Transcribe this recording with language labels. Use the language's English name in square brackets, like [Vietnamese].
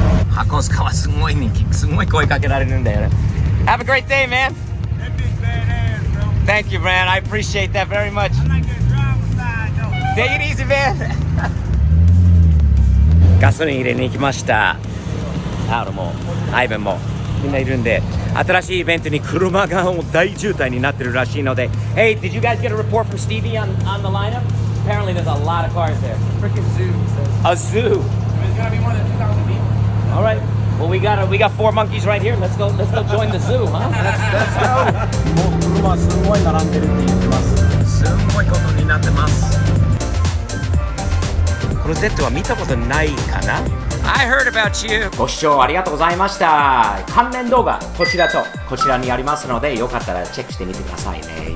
[Japanese] 箱塚はすごい人気、すごい声かけられるんだよね。 [English] Have a great day, man. That bitch badass, bro. Thank you, man. I appreciate that very much. I like that driver side, though. Take it easy, man. [Japanese] ガソリン入れに行きました。アウロもアイベンもみんないるんで、新しいイベントに車がもう大渋滞になってるらしいので。 [English] Hey, did you guys get a report from Stevie on the lineup? Apparently, there's a lot of cars there. Freaking zoo, he says. A zoo. It's gonna be more than 2,000 people. All right. Well, we got 4 monkeys right here. Let's go join the zoo, huh? [Japanese] もう車すごい並んでるって言ってます。すんごいことになってます。この Z は見たことないかな？ [English] I heard about you. [Japanese] ご視聴ありがとうございました。関連動画こちらとこちらにありますので、よかったらチェックしてみてくださいね。